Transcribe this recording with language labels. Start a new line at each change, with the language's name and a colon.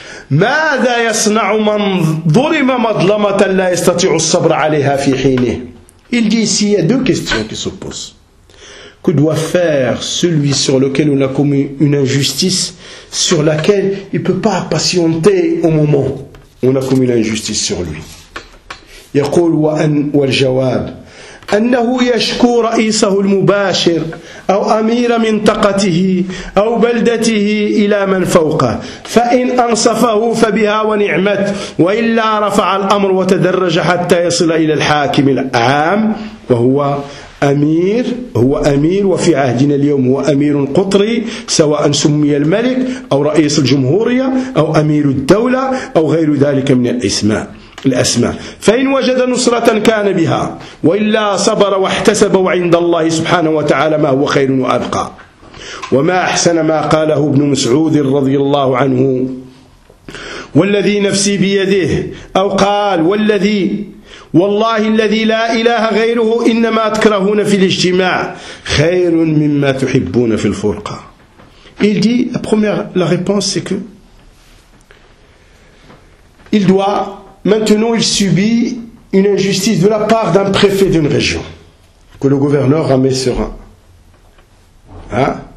Arabic: ماذا يصنع من ظلم مظلمة لا يستطيع الصبر عليها في حينه.
French: Il dit ici, il y a deux questions qui se posent. Que doit faire celui sur lequel on a commis une injustice, sur laquelle il ne peut pas patienter au moment où on a commis l'injustice sur lui.
Arabic: يقول وأن والجواب أنه يشكو رئيسه المباشر أو أمير منطقته أو بلدته إلى من فوقه فإن أنصفه فبها ونعمت وإلا رفع الأمر وتدرج حتى يصل إلى الحاكم العام وهو أمير هو أمير وفي عهدنا اليوم هو أمير قطري سواء سمي الملك أو رئيس الجمهورية أو أمير الدولة أو غير ذلك من الأسماء الأسماء فإن وجد نصرة كان بها وإلا صبر واحتسب وعند الله سبحانه وتعالى ما هو خير وأبقى وما أحسن ما قاله ابن مسعود رضي الله عنه والذي نفسي بيده أو قال والذي والله الذي لا إله غيره إنما تكرهون في الاجتماع خير مما تحبون في الفرقة.
French: Il dit, la première, la réponse c'est que il doit. Maintenant, il subit une injustice de la part d'un préfet d'une région que le gouverneur ramène serein. Hein?